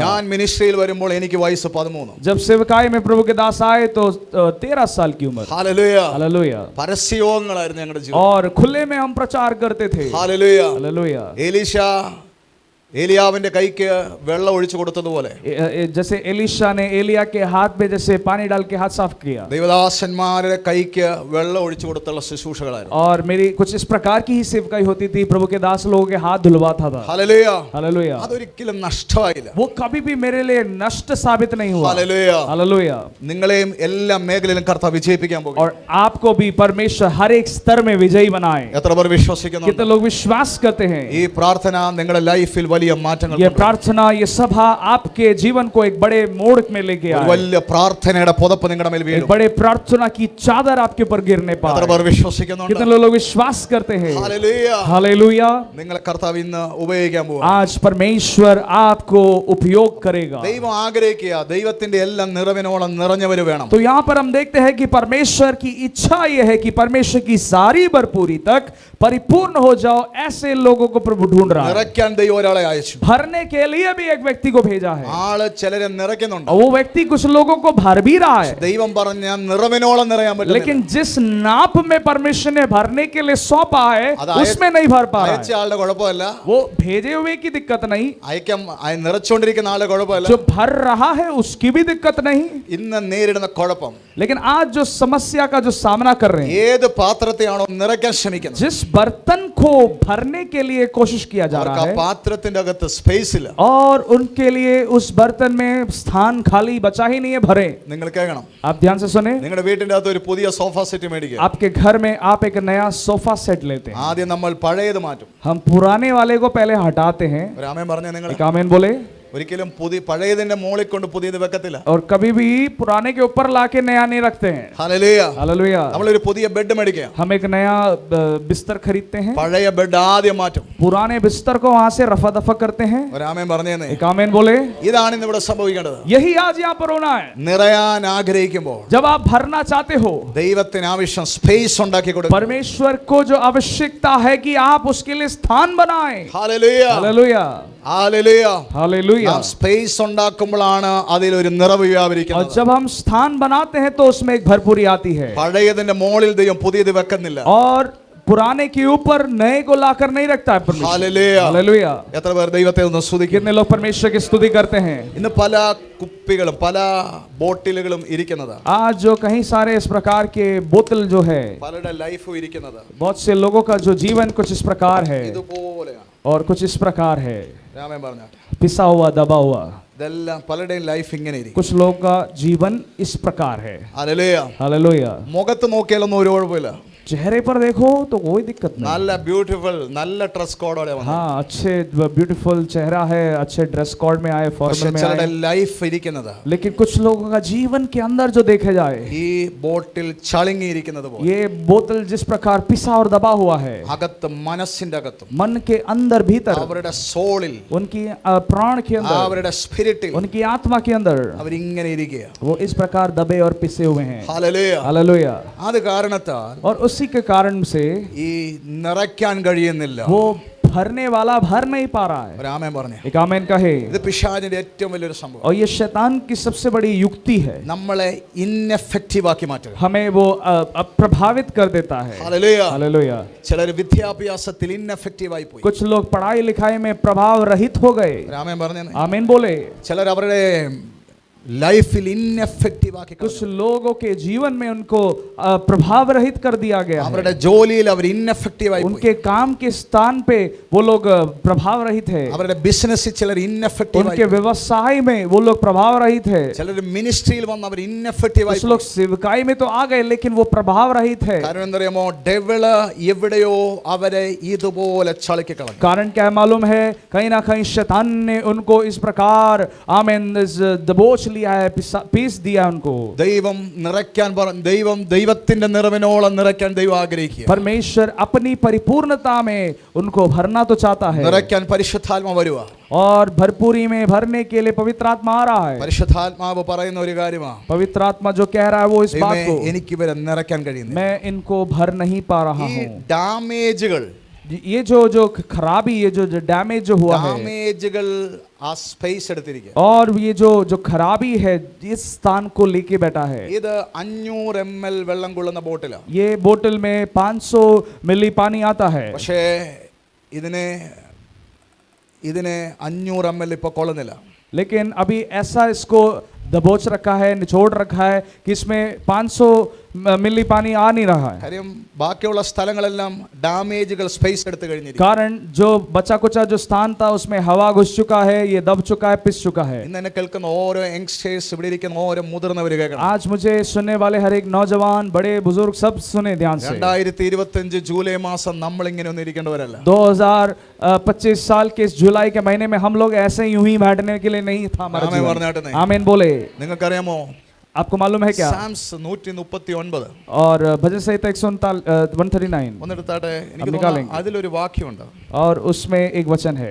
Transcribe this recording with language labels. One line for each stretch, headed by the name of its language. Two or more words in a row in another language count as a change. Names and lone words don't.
Malayalam: ഞാൻ മിനിസ്ട്രിയിൽ വരുമ്പോൾ എനിക്ക് വയസ്സ് 13.
Hindi: जब सेवकाई में प्रभु के दास आए तो 13 साल की उम्र.
Malayalam: ഹല്ലേലൂയ.
Hindi: हालेलुया.
Malayalam: പരസ്യയോഗങ്ങളായിരുന്നു ഞങ്ങളുടെ ജീവിതം.
Hindi: और खुले में हम प्रचार करते थे.
Malayalam: ഹല്ലേലൂയ.
Hindi: हालेलुया.
Malayalam: എലീശ ഏലിയാവിന്റെ കൈക്ക് വെള്ളം ഒഴിച്ചു കൊടുത്തതുപോലെ
Hindi: जैसे एलीशा ने एलिया के हाथ में जैसे पानी डाल के हाथ साफ किया,
Malayalam: ദൈവദാസന്മാരുടെ കൈക്ക് വെള്ളം ഒഴിച്ചു കൊടുത്തുള്ള ശുശ്രൂഷകളായിരുന്നു.
Hindi: और मेरी कुछ इस प्रकार की ही सेवकाई होती थी. प्रभु के दास लोगों के हाथ धुलवाता था.
Malayalam: ഹല്ലേലൂയ.
Hindi: हालेलुया.
Malayalam: അതൊരിക്കലും നഷ്ടമായില്ല.
Hindi: वो कभी भी मेरे लिए नष्ट साबित नहीं हुआ.
Malayalam: ഹല്ലേലൂയ.
Hindi: हालेलुया.
Malayalam: നിങ്ങളെയും എല്ലാ മേഖലയിലും കർത്താവ് വിജയിപ്പിക്കാൻ പോകും.
Hindi: और आपको भी परमेश्वर हर एक स्तर में विजयी बनाए.
Malayalam: എത്ര പേർ വിശ്വസിക്കുന്നു?
Hindi: कितने लोग विश्वास करते हैं?
Malayalam: ഈ പ്രാർത്ഥന നിങ്ങളുടെ ലൈഫിൽ വലിയ മാറ്റങ്ങൾ
Hindi: ये प्रार्थना, ये सभा आपके जीवन को एक बड़े मोड़ में लेके आए.
Malayalam: വലിയ പ്രാർത്ഥനയുടെ പുതപ്പ് നിങ്ങളുടെ മേൽ
Hindi: एक
Malayalam: വീഴും.
Hindi: बड़े प्रार्थना की चादर आपके ऊपर गिरने
Malayalam: എത്ര
Hindi: पाए.
Malayalam: പേർ വിശ്വസിക്കുന്നുണ്ട്?
Hindi: कितने लोग विश्वास करते हैं?
Malayalam: ഹല്ലേലൂയ.
Hindi: हालेलुया.
Malayalam: നിങ്ങളെ കർത്താവ് ഇന്ന് ഉപയോഗിക്കാൻ പോകും.
Hindi: आज परमेश्वर आपको उपयोग करेगा.
Malayalam: ദൈവം ആഗ്രഹിക്കുക ദൈവത്തിന്റെ എല്ലാ നിറവിനോളം നിറഞ്ഞവര് വേണം.
Hindi: तो यहाँ पर हम देखते हैं कि परमेश्वर की इच्छा यह है कि परमेश्वर की सारी भरपूरी तक परिपूर्ण हो जाओ. ऐसे लोगों को प्रभु ढूंढ रहा है.
Malayalam: നിറയ്ക്കാൻ ദൈവം ഒരാളെ അയച്ചു.
Hindi: भरने के लिए भी एक व्यक्ति को भेजा है.
Malayalam: ആള് ചിലരെ നിറയ്ക്കുന്നുണ്ട്.
Hindi: और वो व्यक्ति कुछ लोगों को भर भी रहा है.
Malayalam: ദൈവം പറഞ്ഞ നിറവിനോളം നിറയാൻ പറ്റില്ല.
Hindi: लेकिन जिस नाप में परमेश्वर ने भरने के लिए सौंपा है उसमें नहीं भर पा रहा
Malayalam: അയച്ച
Hindi: है.
Malayalam: ആളുടെ കുഴപ്പമല്ല,
Hindi: वो भेजे हुए की दिक्कत नहीं,
Malayalam: അയക്കാൻ നിറച്ചുകൊണ്ടിരിക്കുന്ന ആളുടെ കുഴപ്പമല്ല.
Hindi: जो भर रहा है उसकी भी दिक्कत नहीं.
Malayalam: ഇന്ന് നേരിടുന്ന കുഴപ്പം,
Hindi: लेकिन आज जो समस्या का जो सामना कर रहे हैं,
Malayalam: ഏത് പാത്രത്തെയാണോ നിറയ്ക്കാൻ ശ്രമിക്കുന്നത്
Hindi: जिस बर्तन को भरने के लिए कोशिश किया जा
Malayalam: അവർക്ക്
Hindi: रहा
Malayalam: ആ
Hindi: है
Malayalam: പാത്രത്തിന്റെ അകത്ത് സ്പേസ് ഇല്ല.
Hindi: और उनके लिए उस बर्तन में स्थान खाली बचा ही नहीं है भरे.
Malayalam: നിങ്ങൾ കേൾക്കണം.
Hindi: आप ध्यान से सुने.
Malayalam: നിങ്ങളുടെ വീട്ടിന്റെ അകത്ത് ഒരു പുതിയ സോഫ സെറ്റ് മേടിക്കുക.
Hindi: आपके घर में आप एक नया सोफा सेट लेते हैं.
Malayalam: ആദ്യം നമ്മൾ പഴയത് മാറ്റും.
Hindi: हम पुराने वाले को पहले हटाते हैं.
Malayalam: ഒരു ആമേൻ പറഞ്ഞേ നിങ്ങൾ.
Hindi: एक आमीन बोले.
Malayalam: ഒരിക്കലും പഴയതിന്റെ മുകളിൽ കൊണ്ട് പുതിയത് വെക്കത്തില്ല.
Hindi: और कभी भी पुराने के ऊपर लाके नया नहीं रखते हैं.
Malayalam: ഹല്ലേലൂയ.
Hindi: हालेलुया.
Malayalam: നമ്മളൊരു പുതിയ ബെഡ് മേടിക്കുക.
Hindi: हम एक नया बिस्तर खरीदते हैं.
Malayalam: പഴയ ബെഡ് ആദ്യം മാറ്റും.
Hindi: पुराने बिस्तर को वहां से रफा दफा करते हैं.
Malayalam: ഒരു ആമേൻ പറഞ്ഞേന്നേ.
Hindi: एक आमीन बोले.
Malayalam: ഇതാണ് ഇന്ന് ഇവിടെ സംഭവിക്കേണ്ടത്.
Hindi: यही आज यहाँ पर होना है.
Malayalam: നിറയാൻ ആഗ്രഹിക്കുമ്പോൾ
Hindi: जब आप भरना चाहते हो,
Malayalam: ദൈവത്തിന് ആവശ്യം സ്പേസ് ഉണ്ടാക്കി കൊടുക്കും.
Hindi: परमेश्वर को जो आवश्यकता है कि आप उसके लिए स्थान बनाएं.
Malayalam: ഹല്ലേലൂയ.
Hindi: हालेलुया.
Malayalam: ഹല്ലേലൂയ.
Hindi: हालेलुया. हालेलुया।
Malayalam: നാം സ്പേസ് ഉണ്ടാക്കുമ്പോഴാണ് അതിലൊരു നിറവ്
Hindi: और
Malayalam: വ്യാപരിക്കുന്നത്.
Hindi: जब हम स्थान बनाते हैं तो उसमें एक भरपूरी आती है,
Malayalam: പഴയതിന്റെ മോളിൽ ദൈവം പുതിയത് വെക്കുന്നില്ല.
Hindi: और पुराने के ऊपर नए को लाकर नहीं रखता है परमेश्वर।
Malayalam: ഹല്ലേലൂയ.
Hindi: हालेलुया।
Malayalam: എത്ര പേർ ദൈവത്തെ ഒന്ന് സ്തുതിക്കുന്നു?
Hindi: कितने लोग परमेश्वर की स्तुति करते हैं?
Malayalam: ഇന്ന് പല കുപ്പികളും പല ബോട്ടിലുകളും ഇരിക്കുന്നതാണ്.
Hindi: आज जो कहीं सारे इस प्रकार के बोतल जो है,
Malayalam: പലരുടെ ലൈഫും ഇരിക്കുന്നത്
Hindi: बहुत से लोगों का जो जीवन कुछ इस प्रकार है
Malayalam: ഇതുപോലെയാണ്.
Hindi: और कुछ इस प्रकार है,
Malayalam: രാമൻ പറഞ്ഞാട്ടെ.
Hindi: पिसा हुआ दबा हुआ।
Malayalam: ഇതെല്ലാം പലരുടെയും ലൈഫ് ഇങ്ങനെ ഇരിക്കും.
Hindi: कुछ लोगों का जीवन इस प्रकार है।
Malayalam: ഹല്ലേലൂയ.
Hindi: हालेलुया।
Malayalam: മുഖത്ത് നോക്കിയാലൊന്നും ഒരു കുഴപ്പമില്ല.
Hindi: चेहरे पर देखो तो कोई दिक्कत नहीं।
Malayalam: നല്ല ബ്യൂട്ടിഫുൾ നല്ല
English: dress codeോടെ
Malayalam: വന്നു.
Hindi: हाँ, अच्छे ब्यूटीफुल चेहरा है, अच्छे
English: dress code
Hindi: में आए,
Malayalam: പക്ഷെ
Hindi: फॉर्मल में
Malayalam: ചിലരുടെ
Hindi: आए,
Malayalam: ലൈഫ് ഇരിക്കുന്നത്
Hindi: लेकिन कुछ लोगों का जीवन के अंदर जो देखे जाए,
Malayalam: ഈ ബോട്ടിൽ ചളുങ്ങിയിരിക്കുന്നത് പോലെ
Hindi: ये बोतल जिस प्रकार पिसा और दबा हुआ है,
Malayalam: അകത്ത് മനസ്സിന്റെ അകത്തും
Hindi: मन के अंदर भीतर,
Malayalam: അവരുടെ സോളിൽ
Hindi: उनकी प्राण के अंदर,
Malayalam: അവരുടെ സ്പിരിറ്റിൽ
Hindi: उनकी आत्मा के अंदर
Malayalam: അവരിങ്ങനെ ഇരിക്കുക.
Hindi: वो इस प्रकार दबे और पिसे हुए हैं।
Malayalam: ഹല്ലേലൂയ.
Hindi: हालेलुया।
Malayalam: അത് കാരണത്താൽ
Hindi: और उसी के कारण से
Malayalam: ഈ നിറയ്ക്കാൻ കഴിയുന്നില്ല.
Hindi: वो भरने वाला भर नहीं पा रहा है।
Malayalam: ഒരു ആമേൻ പറഞ്ഞു.
Hindi: एक आमेन कहे।
Malayalam: ഇത് പിശാചിന്റെ ഏറ്റവും വലിയൊരു സംഭവം.
Hindi: और ये शैतान की सबसे बड़ी युक्ति है,
Malayalam: നമ്മളെ ഇൻഎഫക്റ്റീവ് ആക്കി മാറ്റുക.
Hindi: हमें वो प्रभावित कर देता है।
Malayalam: ഹല്ലേലൂയ.
Hindi: हालेलुया।
Malayalam: ചിലർ വിദ്യാഭ്യാസത്തിൽ ഇൻഎഫക്റ്റീവ് ആയി പോയി.
Hindi: कुछ लोग पढ़ाई लिखाई में प्रभाव रहित हो गए।
Malayalam: ഒരു ആമേൻ പറഞ്ഞു.
Hindi: आमीन बोले।
Malayalam: ചിലർ അവരുടെ ലൈഫിൽ ഇൻഎഫക്റ്റീവ് ആക്കി
Hindi: कुछ लोगों के जीवन में उनको प्रभाव रहित कर दिया गया है।
Malayalam: അവരുടെ ജോലിയിൽ അവർ ഇൻഎഫക്റ്റീവ് ആയി പോയി.
Hindi: उनके काम के स्थान पे वो लोग प्रभाव रहित है।
Malayalam: അവരുടെ ബിസിനസ്സിൽ ചിലർ ഇൻഎഫക്റ്റീവ് ആയി
Hindi: उनके व्यवसाय में वो लोग प्रभाव रहित है।
Malayalam: ചിലർ മിനിസ്ട്രിയിൽ വന്ന് അവർ ഇൻഎഫക്റ്റീവ് ആയി
Hindi: कुछ लोग सेवकाई में तो आ गए लेकिन वो प्रभाव रहित है।
Malayalam: കാരണം എന്തറിയാമോ ഡെവിള് എവിടെയോ അവരെ ഇതുപോലെ ചളുക്കി കളഞ്ഞു.
Hindi: कारण क्या मालूम है, कहीं ना कहीं शैतान ने उनको इस प्रकार आमीन दबोच लिया है, पीस दिया उनको।
Malayalam: ദൈവം നിറയ്ക്കാൻ ദൈവത്തിന്റെ നിറവിനോളം നിറയ്ക്കാൻ ദൈവം ആഗ്രഹിക്കുക.
Hindi: परमेश्वर अपनी परिपूर्णता में उनको भरना तो चाहता है,
Malayalam: നിറയ്ക്കാൻ പരിശുദ്ധാത്മ വരുക.
Hindi: और भरपूरी में भरने के लिए पवित्र आत्मा आ रहा है।
Malayalam: പരിശുദ്ധാത്മാവ് പറയുന്ന ഒരു കാര്യമാണ്,
Hindi: पवित्र आत्मा जो कह रहा है वो इस बात को,
Malayalam: എനിക്ക് ഇവരെ നിറയ്ക്കാൻ കഴിയുന്നില്ല.
Hindi: मैं इनको भर नहीं पा रहा
Malayalam: ഈ
Hindi: हूँ।
Malayalam: ഡാമേജുകൾ
Hindi: ये जो खराबी, ये जो डैमेज जो हुआ है,
Malayalam: ഡാമേജുകൾ ആ സ്പേസ് എടുത്തിരിക്കുക.
Hindi: और ये जो खराबी है इस स्थान को लेके बैठा है।
Malayalam: ഇത് 500 ml വെള്ളം കൊള്ളുന്ന ബോട്ടിലാണ്.
Hindi: ये बोतल में 500 मिली पानी आता है,
Malayalam: പക്ഷേ ഇതിനെ 500 ml ഇപ്പൊ കൊള്ളുന്നില്ല.
Hindi: लेकिन अभी ऐसा इसको दबोच रखा है, निचोड़ रखा है कि इसमें 500 मिली पानी आ नहीं रहा है।
Malayalam: കാര്യം ബാക്കിയുള്ള സ്ഥലങ്ങളെല്ലാം ഡാമേജുകൾ സ്പേസ് എടുത്തു കഴിഞ്ഞിരിക്കും.
Hindi: कारण जो बचा कुचा जो स्थान था उसमें हवा घुस चुका है, ये दब चुका है, पिस चुका है।
Malayalam: ഇന്ന് എന്നെ കേൾക്കുന്ന ഓരോ യങ്സ്റ്റേഴ്സ്, ഇവിടെ ഇരിക്കുന്ന ഓരോ മുതിർന്നവർ കേൾക്കണം.
Hindi: आज मुझे सुनने वाले हर एक नौजवान, बड़े बुजुर्ग सब सुने ध्यान से।
Malayalam: 2025 ജൂലൈ മാസം നമ്മൾ ഇങ്ങനെ ഒന്നും ഇരിക്കേണ്ടവരല്ല.
Hindi: 2025 साल के इस जुलाई के महीने में हम लोग ऐसे यूं ही बैठने के लिए नहीं था हमारा
Malayalam: ആമേൻ
Hindi: जीवन।
Malayalam: പറഞ്ഞാട്ടെ.
Hindi: आमीन बोले।
Malayalam: നിങ്ങൾക്കറിയാമോ
Hindi: आपको मालूम है क्या?
Malayalam: സാംസ് 139
Hindi: और भजन संहिता 139
Malayalam: ഒന്നെടുത്താട്ടെ. എനിക്ക്
Hindi: हम
Malayalam: തോന്നുന്നു
Hindi: निकालेंगे।
Malayalam: അതിലൊരു വാക്യമുണ്ട്.
Hindi: और उसमें एक वचन है,